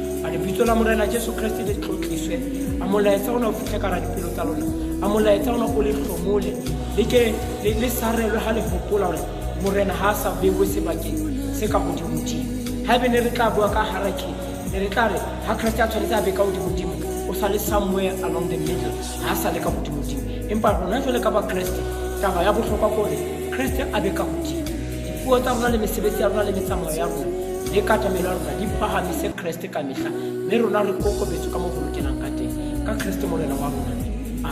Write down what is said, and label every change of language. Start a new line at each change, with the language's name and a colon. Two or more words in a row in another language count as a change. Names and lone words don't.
Southern Sotho: A lebitso la Morena Jesu Kreste le tlotliswe, a molaetsa ona o fihle ka hara dipelo tsa lona, a molaetsa ona o le hlomole, le ke le sarelwe ha le hopola hore Morena ha a sa beuwe sebakeng se ka hodimodimo. Haebe ne re tla bua ka hierarchy, ne re tla re ha Kreste a tshwanetse a be ka hodimodimo, o sa le
English: somewhere along the middle,
Southern Sotho: ha a sa le ka hodimodimo. Empa rona jwale ka ba Kreste, taba ya bohlokwa ke hore Kreste a be ka hodimo. Dipuo tsa rona le mesebetsi ya rona le metsamao ya rona le katamelo ya rona di phahamise Kreste ka mehla, mme rona re kokobetswe ka moo ho lokelang ka teng ka Kreste morena wa rona.